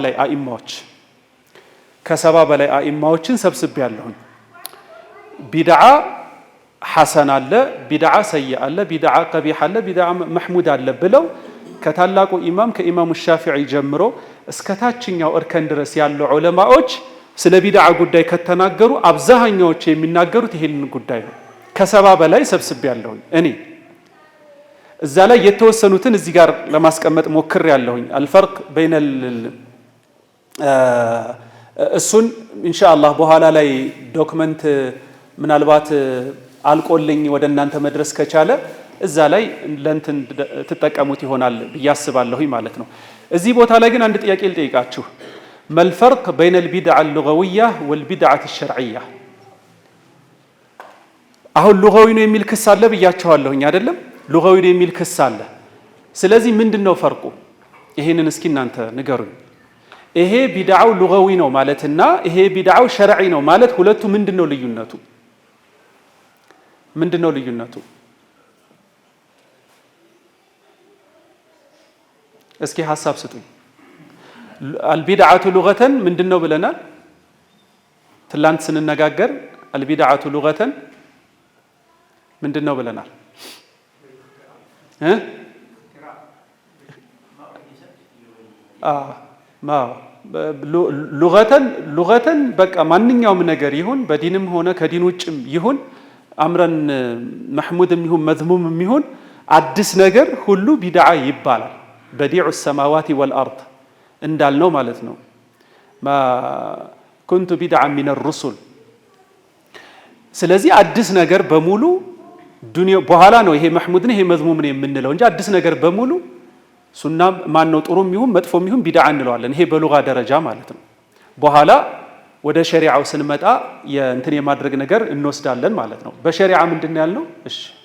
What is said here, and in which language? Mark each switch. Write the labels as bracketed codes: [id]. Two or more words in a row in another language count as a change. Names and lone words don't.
[am] በላይ አኢማዎችን ሰብስቤያለሁ ቢድዓ ሐሰን አለ ቢድዓ ሰይእ አለ ቢድዓ ቀቢህ አለ ቢድዓ መህሙድ አለ ብለው ከታላቁ ኢማም ከኢማሙ ሻፊዒ ጀምሮ እስከ ታችኛው እርከን ድረስ ያሉ ዑለማዎች ስለ ቢድዓ ጉዳይ ከተናገሩ አብዛኛዎቹ የሚናገሩት ይሄንን ጉዳይ ነው ከሰባ በላይ ሰብስቤያለሁ እኔ እዛ ላይ የተወሰኑትን እዚህ ጋር ለማስቀመጥ ሞክሬያለሁኝ [ar] الفرق بين [am] እሱን ኢንሻአላህ በኋላ ላይ ዶክመንት ምናልባት አልቆልኝ ወደ እናንተ መድረስ ከቻለ እዛ ላይ ለንትን ተጠቀሙት ይሆናል ያስባለሁኝ ማለት ነው እዚህ ቦታ ላይ ግን አንድ ጥያቄ ልጠይቃችሁ [ar] ما الفرق بين البدعة اللغوية والبدعة الشرعية [am] አሁን ሉጋዊ ነው የሚል ክስ አለ ብያችኋለሁኝ አይደለም ሉጋዊ ነው የሚል ክስ አለ ስለዚህ ምንድነው ፈርቁ ይሄንን እስኪ እናንተ ንገሩኝ ይሄ ቢድዓው ሉጋዊ ነው ማለትና ይሄ ቢድዓው ሸርዒ ነው ማለት ሁለቱ ምንድነው ልዩነቱ እስኪ ሐሳብ ስጡኝ [ar] البدعة لغة [am] ምንድነው ብለናል ትላንት ስንነጋገር [ar] البدعة لغة [am] ምንድነው ብለናል لغة በቃ ማንኛውም ነገር ይሁን በዲንም ሆነ ከዲን ውጭም ይሁን አምረን محمودም ይሁን መዝሙምም ይሁን አዲስ ነገር ሁሉ ቢድዓ ይባላል [ar] بديع السماوات والأرض [am] እንዳልነው ማለት ነው [ar] ما كنت بدعا من الرسل [am] ስለዚህ አዲስ ነገር በሙሉ ዱንያ በኋላ ነው ይሄ محمود ነው ይሄ መዝሙም ነው የምንለው እንጂ አዲስ ነገር በሙሉ ሱና ማን ነው ጥሩም ይሁን መጥፎም ይሁን ቢድዓ እንለዋለን ይሄ በሉጋ ደረጃ ማለት ነው በኋላ ወደ ሸሪዓው ስንመጣ የእንትን የማድረግ ነገር እንወስዳለን ማለት ነው በሸሪዓ ምንድነው ያልነው እሺ